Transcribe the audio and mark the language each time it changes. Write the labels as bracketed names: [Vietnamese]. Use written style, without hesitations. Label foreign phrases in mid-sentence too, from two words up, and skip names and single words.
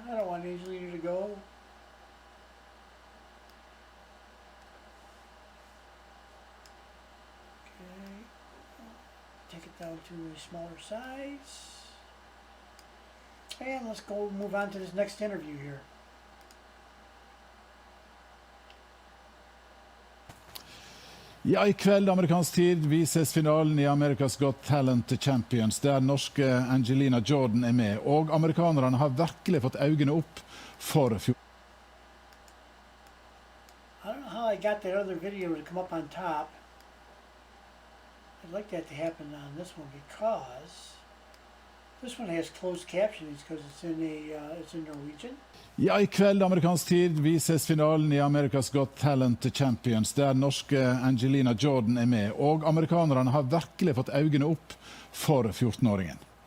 [English] I don't want Angelina to go. Okay. Take it down to a smaller size. And let's go move on to this next interview here. [Norwegian] Ja, i kveld amerikansk tid vises finalen i America's Got Talent Champions, der norske Angelina Jordan er med, og amerikanerne har virkelig fått øynene opp for [English] I don't know how I got that other video to come up on top. I'd like that to happen on this one because this one has closed captions because it's in Norwegian. [Norwegian] Ja, i kveld amerikansk tid vises finalen i America's Got Talent Champions, der norske Angelina Jordan er med, og amerikanerne har virkelig fått øynene opp for 14-åringen.